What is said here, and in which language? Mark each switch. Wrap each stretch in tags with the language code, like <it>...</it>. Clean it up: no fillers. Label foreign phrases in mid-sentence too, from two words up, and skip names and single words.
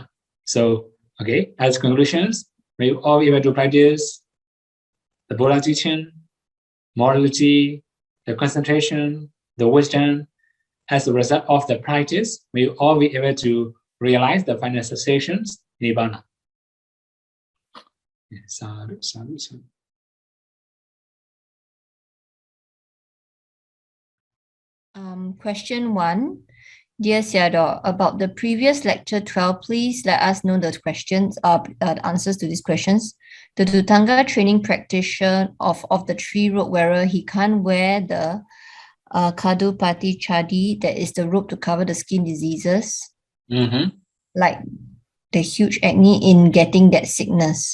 <en>So, okay, as conclusions, we all be able to practice the Buddha teaching, morality, the concentration, the wisdom. As a result of the practice, we all be able to realize the final sensations, Nibbana.</en> <pi>Sadhu, sadhu, sadhu.</pi> <en>Question 1. Dear Sayadaw, about the previous lecture 12, please let us know the questions, the answers to these questions. The Dhutanga training practitioner of the tree robe wearer, he can't wear the</en> <pi>Kadupati Chadi,</pi> <en>that is the robe to cover the skin diseases, like the huge acne in getting that sickness.</en>